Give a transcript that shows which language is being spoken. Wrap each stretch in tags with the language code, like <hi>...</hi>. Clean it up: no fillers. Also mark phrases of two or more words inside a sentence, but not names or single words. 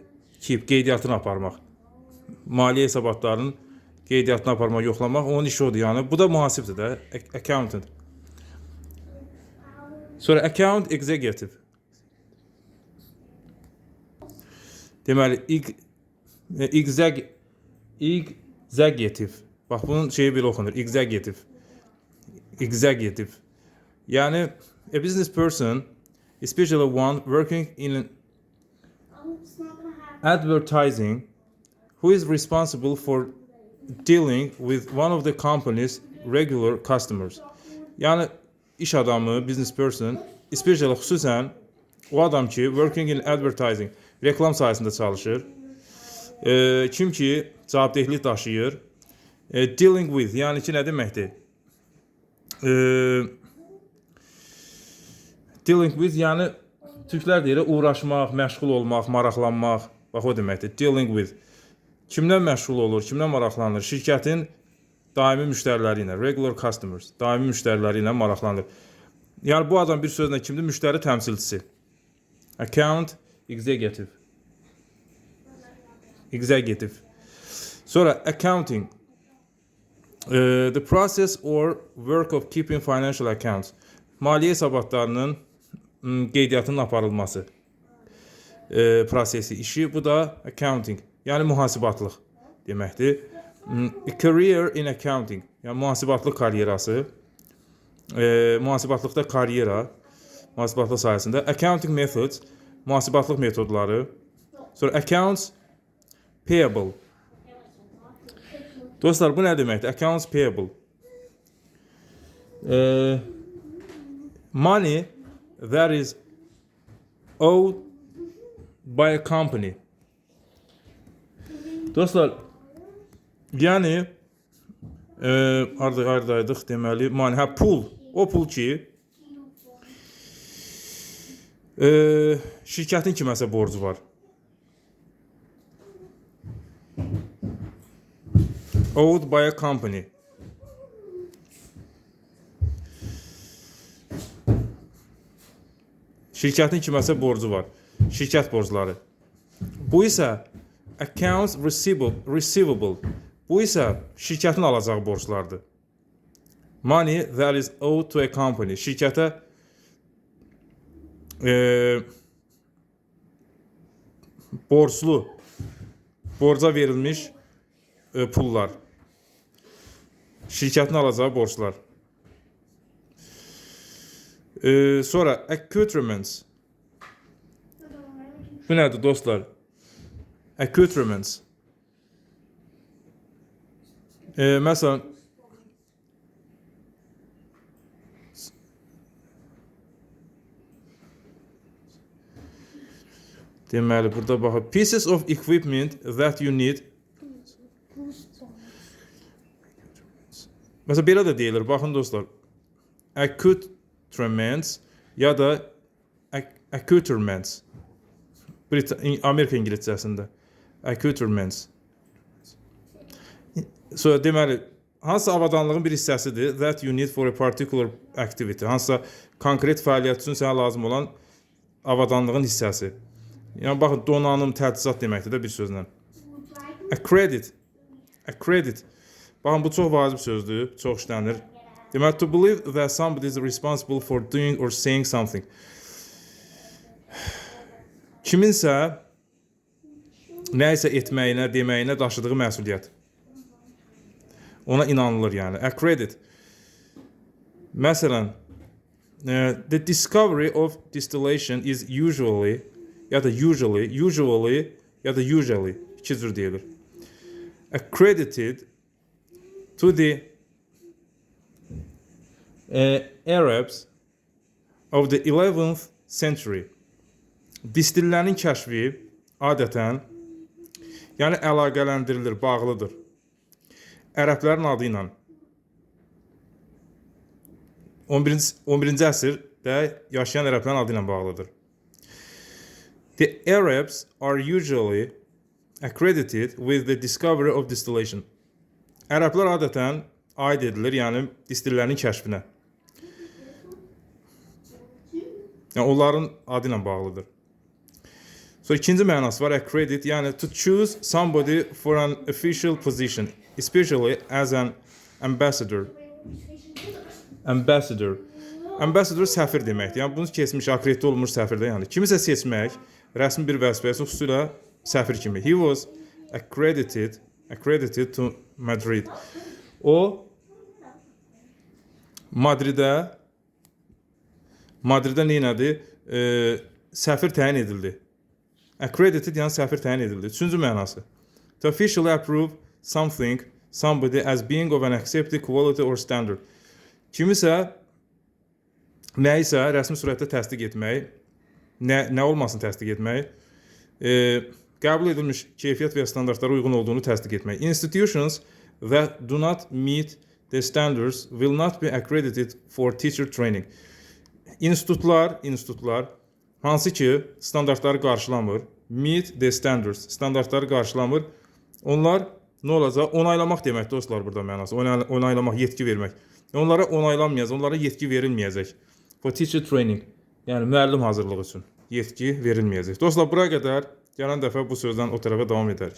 <az>Keep, qeydiyyatını aparmaq. Maliyyə hesabatlarının qeydiyyatını aparmaq, yoxlamaq, onun işi odur. Yəni, bu da mühasibdir də, accountant. Sonra</az> <en>account executive.</en> <az>Deməli, executive. Bax, bunun şeyi belə oxunur. Executive. Executive.</az> <en>Yəni, a business person, especially one working in advertising, who is responsible for dealing with one of the company's regular customers.</en> <az>Yəni, iş adamı,</az> <en>business person, especially</en> <az>xüsusən o adam ki,</az> <en>working in advertising,</en> <az>reklam sayəsində çalışır. Kim ki, cavabdehlik daşıyır.</az> <en>Dealing with,</en> <az>yəni ki, nə deməkdir?</az> <en>Dealing with,</en> <az>yəni türklər deyir, uğraşmaq, məşğul olmaq, maraqlanmaq. Bax, o deməkdir.</az> <en>Dealing with.</en> <az>Kimdən məşğul olur, kimdən maraqlanır? Şirkətin daimi müştəriləri ilə,</az> <en>regular customers,</en> <az>daimi müştəriləri ilə maraqlanır. Yəni, bu adam bir sözlə kimdir? Müştəri təmsilçisi.</az> <en>Account executive.</en> <az>Executive. Sonra accounting.</az> <en>The process or work of keeping financial accounts.</en> <az>Maliyyə hesabatlarının qeydiyyatının aparılması prosesi, işi. Bu da accounting, yəni mühasibatlıq deməkdir.</az> <en>A career in accounting,</en> <az>yəni mühasibatlıq karyerası. Mühasibatlıqda karyera, mühasibatlıq sayəsində.</az> <en>Accounting methods,</en> <az>mühasibatlıq metodları. Sonra</az> <en>accounts payable.</en> <az>Dostlar, bu nə deməkdir?</az> <en>Accounts payable. Money that is owed by a company.</en> <az>Dostlar, yəni hardaydıq deməli, money, pul. O pul ki, şirkətin kiməsə borcu var.</az> <en>Owed by a company.</en> <az>Şirkətin kiməsə borcu var. Şirkət borcları. Bu isə</az> <en>accounts receivable.</en> <az>Bu isə şirkətin alacağı borclardır.</az> <en>Money that is owed to a company.</en> <az>Şirkətə borca verilmiş pullar. Şirkətin alacağı borclar. Sonra accoutrements. Bu nədir dostlar? Accoutrements. Məsələn, deməli, burada baxın.</az> <en>Pieces of equipment that you need.</en> <az>Məsələn, belə də deyilir. Baxın dostlar. Accoutrements ya da accoutrements. Amerika İngilizcəsində. Accoutrements. So, deməli, hansısa avadanlığın bir hissəsidir.</az> <en>That you need for a particular activity.</en> <az>Hansısa konkret fəaliyyət üçün sənə lazım olan avadanlığın hissəsi. Yəni, baxın, donanım, təchizat deməkdir də bir sözlə. Accredit. Accredit. Baxın, bu çox vacib sözdür, çox işlənir. Deməli,</az> <en>to believe that somebody is responsible for doing or saying something.</en> <az>Kiminsə nə isə etməyinə, deməyinə daşıdığı məsuliyyət. Ona inanılır, yəni. Accredit. Məsələn,</az> <en>the discovery of distillation is usually</en> <az>ya da</az> <en>usually</en> <az>iki cür deyilir.</az> <en>Accredited to the Arabs of the 11th century.</en> <az>Distillerin kəşfi adətən, yəni əlaqələndirilir, bağlıdır. Ərəblərin adı ilə 11-ci əsrdə yaşayan ərəblərin adı ilə bağlıdır.</az> <en>The Arabs are usually accredited with the discovery of distillation.</en> <az>Ərəblər adətən aid edilir, yəni distillerin kəşfinə. Yəni onların adı ilə bağlıdır.</az> <en>So,</en> <az>ikinci mənası var,</az> <en>accredit, yəni to choose somebody for an official position, especially as an ambassador.</en> <az>Ambassador səfir deməkdir. Yəni bunu keçmiş, akreditə olunmuş səfirdə, yəni kimisə seçmək, rəsmi bir vəzifəsi, xüsusilə səfir kimi.</az> <en>He was accredited to Madrid.</en> <az>O Madridə neynədir? Səfir təyin edildi. Accredited, yəni səfir təyin edildi. Üçüncü mənası.</az> <en>To officially approve somebody as being of an accepted quality or standard.</en> <az>Kimisə nəyisə rəsmi surətdə təsdiq etmək, nə olmasını təsdiq etmək, qəbul edilmiş keyfiyyət və standartlara uyğun olduğunu təsdiq etmək.</az> <en>Institutions that do not meet the standards will not be accredited for teacher training.</en> <az>İnstitutlar hansı ki standartları qarşılamır,</az> <en>meet the standards,</en> <az>standartları qarşılamır, onlar nə olacaq? Onaylamaq deməkdir dostlar burada mənası. Onaylamaq, yetki vermək. Onlara onaylanmayacaq, onlara yetki verilməyəcək.</az> <en>For teacher training,</en> <az>yəni müəllim hazırlığı üçün yetki verilməyəcək. Dostlar, bura qədər gələn dəfə bu sözdən o tərəfə davam edərik.</az>